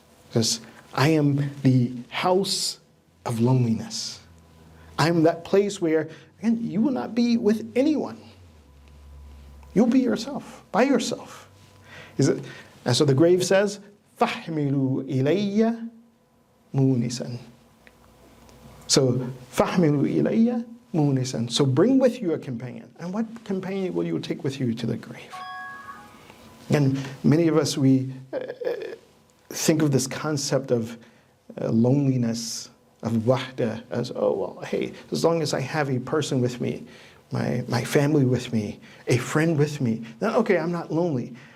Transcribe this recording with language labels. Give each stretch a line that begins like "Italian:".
English: Says, I am the house of loneliness. I am that place where, again, you will not be with anyone. You'll be yourself, by yourself. And so the grave says,
Arabic: فَحْمِلُوا إِلَيَّ مُونِسًا. So, فَحْمِلُوا إِلَيَّ مُونِسًا.
English: So bring with you a companion. And what companion will you take with you to the grave? And many of us, we think of this concept of loneliness, of wahda, as, oh, well, hey, as long as I have a person with me, my family with me, a friend with me, then okay, I'm not lonely.